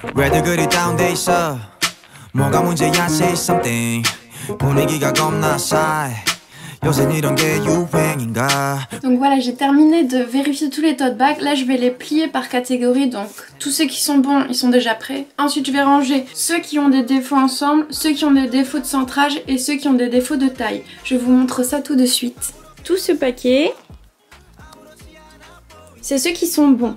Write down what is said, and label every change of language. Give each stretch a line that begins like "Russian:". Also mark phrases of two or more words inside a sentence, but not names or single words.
Korean: 다들 그리 다운돼 있어 뭐가 문제야
English: say something
Korean: 분위기가 겁나 싸해 요새 이런 게 유행인가.
French: Donc voilà, j'ai terminé de vérifier tous les tote bags. Là je vais les plier par catégorie, donc tous ceux qui sont bons ils sont déjà prêts. Ensuite je vais ranger ceux qui ont des défauts ensemble, ceux qui ont des défauts de centrage et ceux qui ont des défauts de taille. Je vous montre ça tout de suite. Tout ce paquet, c'est ceux qui sont bons.